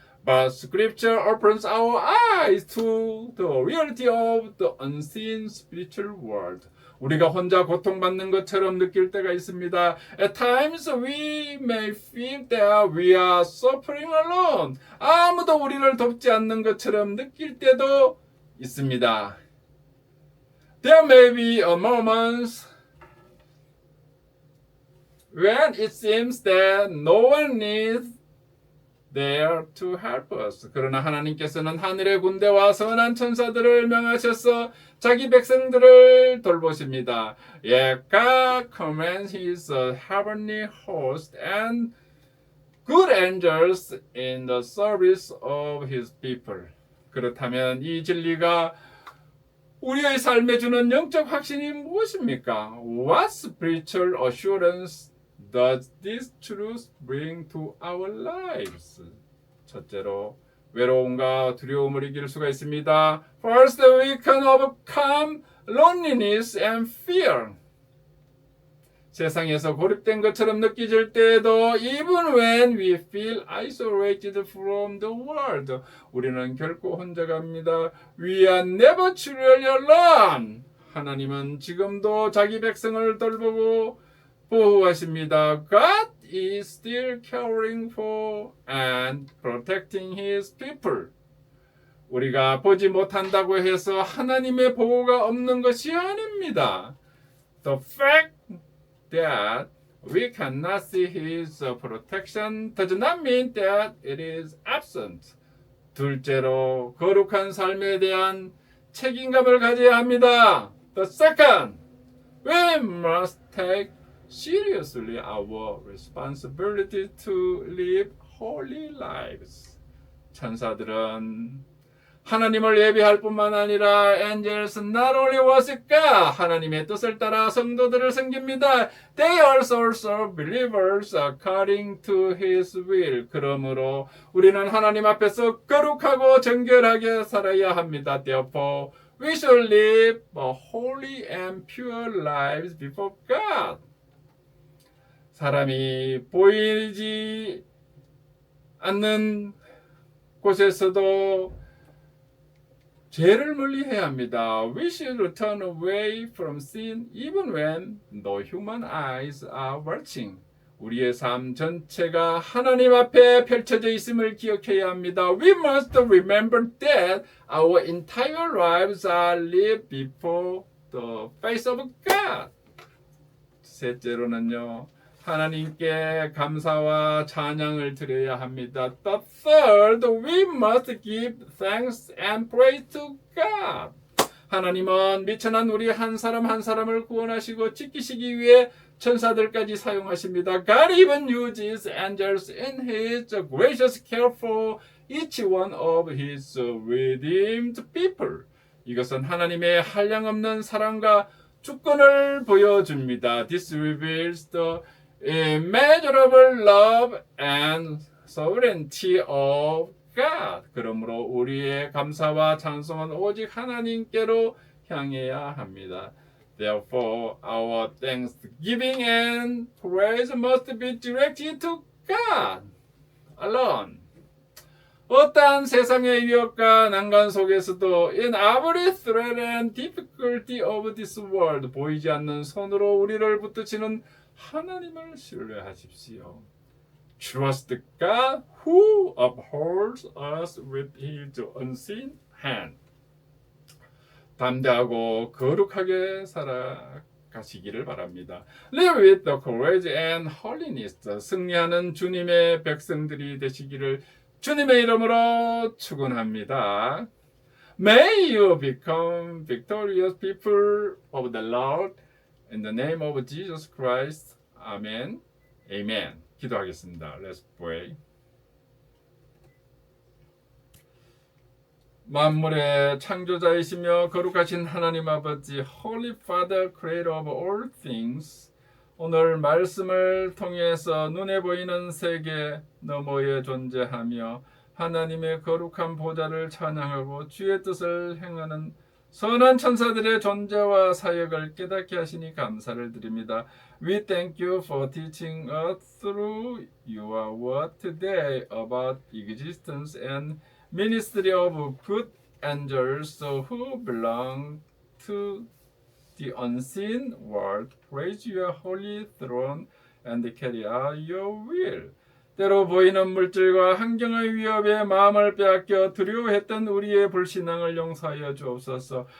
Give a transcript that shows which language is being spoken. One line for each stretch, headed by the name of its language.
English: But Scripture opens our eyes to the reality of the unseen spiritual world.
Korean: 우리가 혼자 고통받는 것처럼 느낄 때가 있습니다.
English: At times we may feel that we are suffering alone.
Korean: 아무도 우리를 돕지 않는 것처럼 느낄 때도 있습니다.
English: There may be a moment when it seems that no one is there to help us.
Korean: 그러나 하나님께서는 하늘의 군대와 선한 천사들을 명하셔서 자기 백성들을 돌보십니다.
English: Yet God commands His heavenly host and good angels in the service of His people.
Korean: 그렇다면 이 진리가 우리의 삶에 주는 영적 확신이 무엇입니까?
English: What spiritual assurance does this truth bring to our lives?
Korean: 첫째로 외로움과 두려움을 이길 수가 있습니다.
English: First, we can overcome loneliness and fear.
Korean: 세상에서 고립된 것처럼 느껴질 때에도
English: even when we feel isolated from the world,
Korean: 우리는 결코 혼자가 아닙니다.
English: We are never truly alone.
Korean: 하나님은 지금도 자기 백성을 돌보고 보호하십니다.
English: God is still caring for and protecting His people.
Korean: 우리가 보지 못한다고 해서 하나님의 보호가 없는 것이 아닙니다.
English: The fact that we cannot see His protection does not mean that it is absent.
Korean: 둘째로 거룩한 삶에 대한 책임감을 가져야 합니다.
English: The second, we must take seriously our responsibility to live holy lives.
Korean: 천사들은 하나님을 예비할 뿐만 아니라
English: angels not only worship God,
Korean: 하나님의 뜻을 따라 성도들을 섬깁니다.
English: They also serve believers according to His will.
Korean: 그러므로 우리는 하나님 앞에서 거룩하고 정결하게 살아야 합니다.
English: Therefore, we should live holy and pure lives before God.
Korean: 사람이 보이지 않는 곳에서도 죄를 멀리해야 합니다.
English: We should turn away from sin even when no human eyes are watching.
Korean: 우리의 삶 전체가 하나님 앞에 펼쳐져 있음을 기억해야 합니다.
English: We must remember that our entire lives are lived before the face of God.
Korean: 셋째로는요, 하나님께 감사와 찬양을 드려야 합니다.
English: The third, we must give thanks and praise to God.
Korean: 하나님은 미천한 우리 한 사람 한 사람을 구원하시고 지키시기 위해 천사들까지 사용하십니다.
English: God even uses angels in His gracious care for each one of His redeemed people.
Korean: 이것은 하나님의 한량없는 사랑과 주권을 보여줍니다.
English: This reveals the immeasurable love and sovereignty of God.
Korean: 그러므로 우리의 감사와 찬송은 오직 하나님께로 향해야 합니다.
English: Therefore, our thanksgiving and praise must be directed to God alone.
Korean: 어떠한 세상의 위협과 난관 속에서도
English: in every threat and difficulty of this world,
Korean: 보이지 않는 손으로 우리를 붙드시는 하나님을 신뢰하십시오.
English: Trust God who upholds us with His unseen hand.
Korean: 담대하고 거룩하게 가시기를 바랍니다.
English: Live with the courage and holiness.
Korean: 승리하는 주님의 백성들이 되시기를 주님의 이름으로 축원합니다.
English: May you become victorious people of the Lord in the name of Jesus Christ. Amen. Amen.
Korean: 기도하겠습니다.
English: Let's pray.
Korean: 만물의 창조자이시며 거룩하신 하나님 아버지,
English: Holy Father, Creator of all things,
Korean: 오늘 말씀을 통해서 눈에 보이는 세계 너머에 존재하며 하나님의 거룩한 보좌를 찬양하고 주의 뜻을 행하는 선한 천사들의 존재와 사역을 깨닫게 하시니 감사를 드립니다.
English: We thank you for teaching us through your word today about existence and ministry of good angels who belong to the unseen world. Praise your holy throne and carry out your will.
Korean: 때로 보이는 물질과 환경의 위협에 마음을 빼앗겨 두려워했던 우리의 불신앙을 용서하여 주옵소서.